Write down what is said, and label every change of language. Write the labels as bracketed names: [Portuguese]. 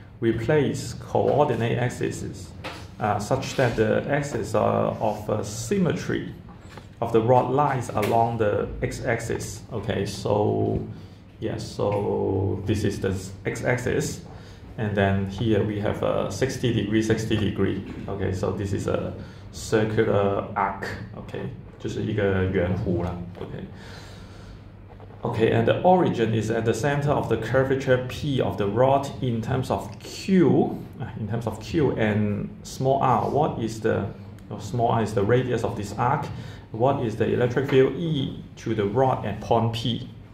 [English] We place coordinate axes such that the axis of symmetry of the rod lies along the x-axis. Okay, so so this is the x-axis, and then here we have a 60 degree. Okay, so this is a circular arc. [Chinese] Okay, 就是一个圆弧啦。 [English] Okay, and the origin is at the center of the curvature P of the rod in terms of Q, and small r. What is small r is the radius of this arc. What is the electric field E to the rod at point P?